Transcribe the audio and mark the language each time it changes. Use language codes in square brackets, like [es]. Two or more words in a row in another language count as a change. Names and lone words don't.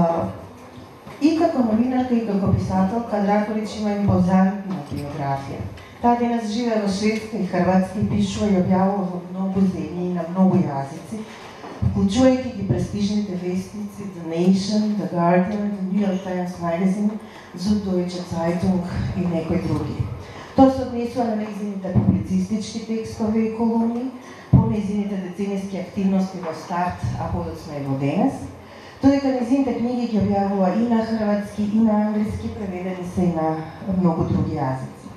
[mk] И како новинарка и како писателка, Дракулич има импозантна биографија. Таа денес живее во Шведска и Хрватска и пишува и објавува во многу земји и на многу јазици, вклучувајќи ги престижните вестници The Nation, The Guardian, The New York Times Magazine, Süddeutsche Zeitung и некои други. Тоа се однесува на нејзините публицистички текстови и колумни, по нејзините деценијски активности во старт, а подоцна и во денес, додека нејзините книги ги објавува и на хрватски, и на англиски, преведени се и на многу други јазици.